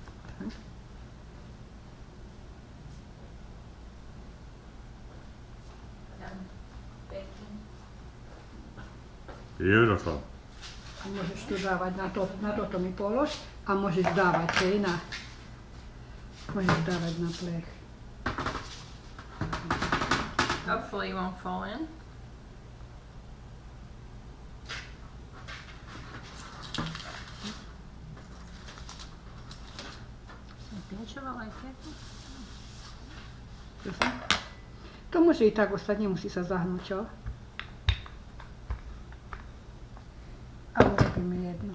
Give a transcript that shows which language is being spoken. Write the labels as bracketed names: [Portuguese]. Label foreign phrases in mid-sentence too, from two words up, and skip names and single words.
[English] Beautiful. [Slovak] A môžeš tu dávať na toto mi polož a môžeš dávať, hej, môžeš dávať na plech. [English] Hopefully it won't fall in. [Slovak] To može i tako stať, nemusí sa zahnúť, čo? Ale robíme jedno.